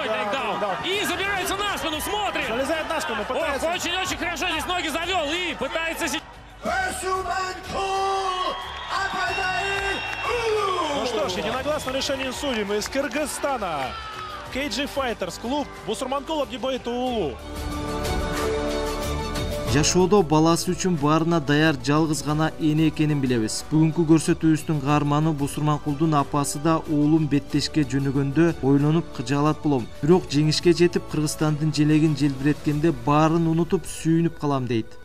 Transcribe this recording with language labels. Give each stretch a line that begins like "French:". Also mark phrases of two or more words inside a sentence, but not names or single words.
Russian: И забирается на спину, смотрим. Залезает на спину, пытается. Очень-очень хорошо здесь ноги завел и пытается... Ну что ж, единогласно решением судей из Кыргызстана. KG Fighters, клуб Бусурманкул Абдибаит Улу.
Kyrgyz: Жашоодо баласы үчүн баарына даяр жалгыз гана эне экенин билебиз. Бүгүнкү көрсөтүүбүздүн каарманы Бусурманкулдун апасы да уулум беттешке жөнөгөндө ойлонуп кыжаалат болом. Бирок жеңишке жетип Кыргызстандын желегин желбиреткенде баарын унутуп сүйүнүп калам дейт.